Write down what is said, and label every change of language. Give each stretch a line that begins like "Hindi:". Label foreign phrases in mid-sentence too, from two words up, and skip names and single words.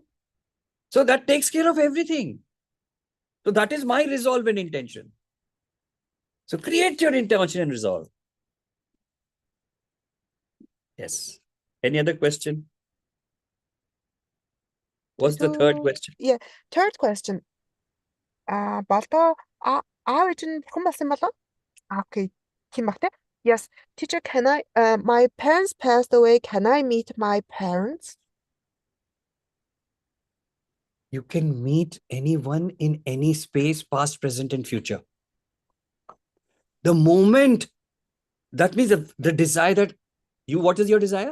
English: So that takes care of everything. So that is my resolve and intention. So create your intention and resolve. Yes. Any other question? What's the third question? Yeah, third question.
Mongolian: Балта аав ээж нь хүн болсон болов? Okay. Тийм бах те.
English: Yes. Teacher, can I my parents passed away. Can I meet my parents? You can meet anyone in any space, past, present, and future. The moment, that means the desire that what is your desire?